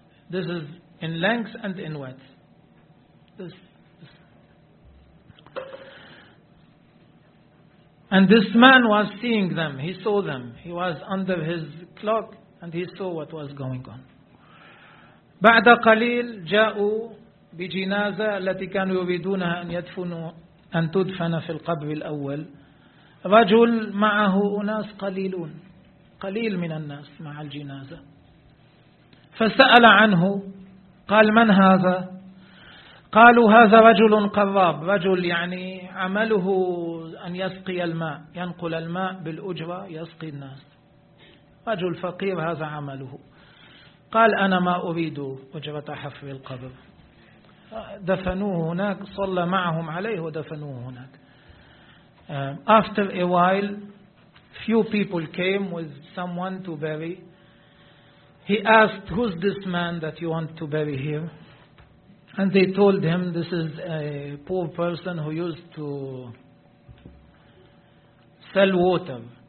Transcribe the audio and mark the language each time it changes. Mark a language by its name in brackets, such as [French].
[English] This is in length and in width. This. And this man was seeing them. He saw them. He was under his cloak and he saw what was going on. [Arabic] بعد قليل جاءوا بجنازة التي كانوا يريدونها أن يدفنوا أن تدفن في القبر الأول. رجل معه أناس قليلون. قليل من الناس مع الجنازة. فسأل عنه. قال من هذا؟ قالوا هذا رجل قراب. رجل يعني عمله أن يسقي الماء، ينقل الماء بالأجرة يسقي الناس. رجل فقير هذا عمله. قال أنا ما أريد أجرة حفر القبر. دفنوه هناك، صلى معهم عليه ودفنوه هناك. [English] After a while, few people came with someone to bury. He asked, who's this man that you want to bury here? And they told him, this is a poor person who used to sell water.